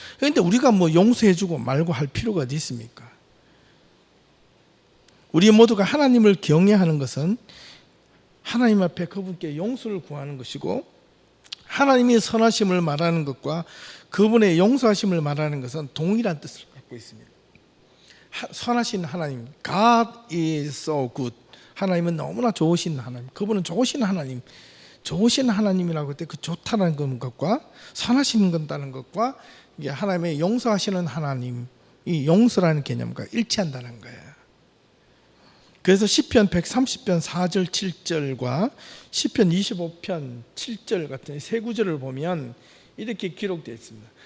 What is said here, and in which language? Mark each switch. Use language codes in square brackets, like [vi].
[ko] 그런데 우리가 뭐 용서해주고 말고 할 필요가 어디 있습니까? 우리 모두가 하나님을 경외하는 것은 하나님 앞에 그분께 용서를 구하는 것이고, 하나님의 선하심을 말하는 것과 그분의 용서하심을 말하는 것은 동일한 뜻을 갖고 있습니다. 선하신 하나님, [en] God is so good. [ko] 하나님은 너무나 좋으신 하나님, 그분은 좋으신 하나님, 좋으신 하나님이라고 할 때 그 좋다는 것과 선하신 건다는 것과 이게 하나님의 용서하시는 하나님, 이 용서라는 개념과 일치한다는 거예요. 그래서 시편 130편 4절 7절과 시편 25편 7절 같은 세 구절을 보면 이렇게 기록되어 있습니다.